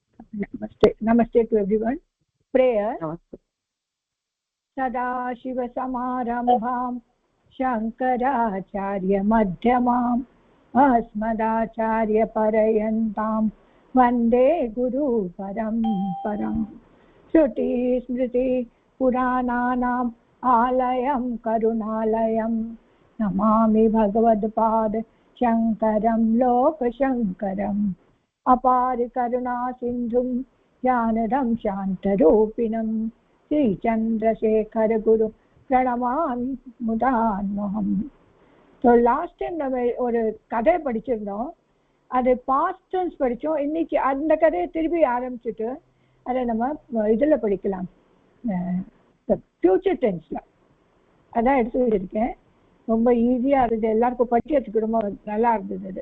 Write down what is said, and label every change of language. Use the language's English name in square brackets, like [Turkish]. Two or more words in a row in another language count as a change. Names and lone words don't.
[English] Namaste to everyone. Prayer. Namaste. [Sanskrit] सदाशिवसमारम्भां शङ्कराचार्यमध्यमाम् अस्मदाचार्यपर्यन्तां वन्दे गुरुपरम्पराम् श्रुतिस्मृतिपुराणानाम् आलयं करुणालयं नमामि भगवत्पाद शङ्करं लोकशङ्करम् अपारकरुणासिन्धुं ज्ञानदं शान्तरूपिणम् श्रीचन्द्रशेखर गुरु प्रणमामि मुदान्वहम्. [Tamil] ஸோ [English] last time [Tamil] நம்ம ஒரு கதை படிச்சிருந்தோம், அது [English] past tense [Tamil] படித்தோம். இன்னைக்கு அந்த கதையை திருப்பி ஆரம்பிச்சுட்டு அதை நம்ம இதில் படிக்கலாம், [English] future tense. [Tamil] அதான் எடுத்து வச்சிருக்கேன். ரொம்ப ஈஸியாக இருந்தது, எல்லாருக்கும் படிக்கிறதுக்கு ரொம்ப நல்லா இருந்தது அது.